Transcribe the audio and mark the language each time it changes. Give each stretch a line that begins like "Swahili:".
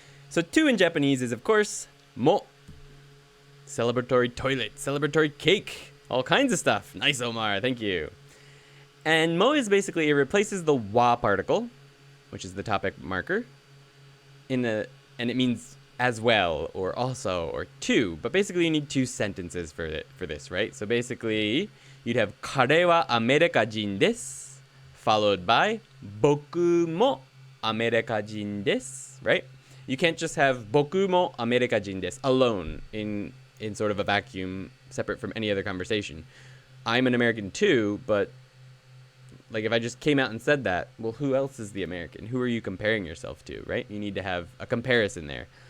English: So 2 in Japanese is, of course, mo. Celebratory toilet, celebratory cake, all kinds of stuff. Nice, Omar. Thank you. And mo is basically, it replaces the wa particle, which is the topic marker, and it means as well, or also, or to. But basically, you need 2 sentences for this, right? So basically, you'd have
Japanese: 彼はアメリカ人です,
English: followed by
Japanese: 僕もアメリカ人です,
English: right? You can't just have
Japanese: 僕もアメリカ人です
English: alone in sort of a vacuum, separate from any other conversation. I'm an American too, but like if I just came out and said that, well, who else is the American? Who are you comparing yourself to, right? You need to have a comparison there.